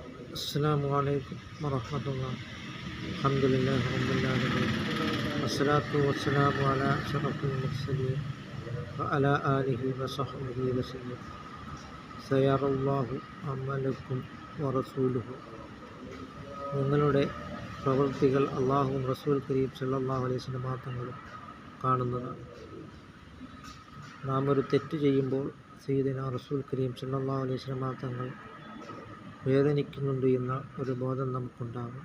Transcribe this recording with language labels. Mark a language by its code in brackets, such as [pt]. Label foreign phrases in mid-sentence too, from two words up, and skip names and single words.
[ar] السلام عليكم ورحمة الله. الحمد لله رب العالمين والصلاة والسلام على أشرف المرسلين وعلى آله وصحبه وسلم. سيرى الله عملكم ورسوله. [ml] നിങ്ങളുടെ പ്രവൃത്തികൾ അള്ളാഹുവും [ar] رسول كريم صلى الله عليه وسلم [ml] തങ്ങളും കാണുന്നതാണ്. നാം ഒരു തെറ്റ് ചെയ്യുമ്പോൾ [ar] سيدنا رسول كريم صلى الله عليه وسلم [ml] തങ്ങൾ വേദനിക്കുന്നുണ്ട് എന്ന ഒരു ബോധം നമുക്കുണ്ടാകും.